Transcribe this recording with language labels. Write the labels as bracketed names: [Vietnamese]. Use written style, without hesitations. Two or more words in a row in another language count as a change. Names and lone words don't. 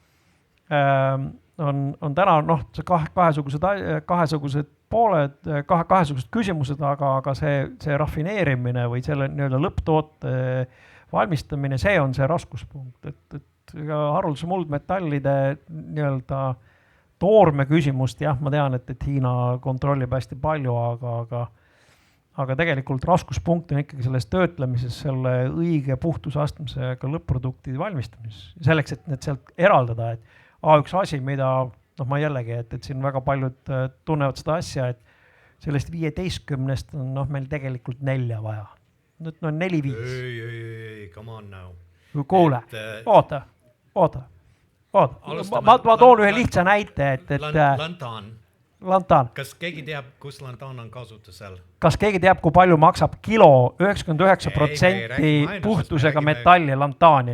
[Estonian] on täna kahesugused pooled, kahesugused küsimused, aga see rafineerimine või selle nii-öelda lõpptoote valmistamine, see on see raskuspunkt, et haruldase muldmetallide nii-öelda toorme küsimust, jah, ma tean, et Hiina kontrollib hästi palju, aga tegelikult raskuspunkt on ikkagi selles töötlemises, selle õige puhtusastmisega lõpp-produkti valmistamises. Selleks, et need sealt eraldada, et üks asi, mida, ma jällegi, et siin väga paljud tunnevad seda asja, et sellest 15 on meil tegelikult 4 vaja. Nüüd on 4-5. Ei, [English] come on now. [Estonian] Kuule, oota. Ma toon ühe lihtsa näite, et Lantaan. Kas keegi teab, kus Lantaan on kasutusel? Kas keegi teab, kui palju maksab kilo 99% puhtusega metalli Lantaani?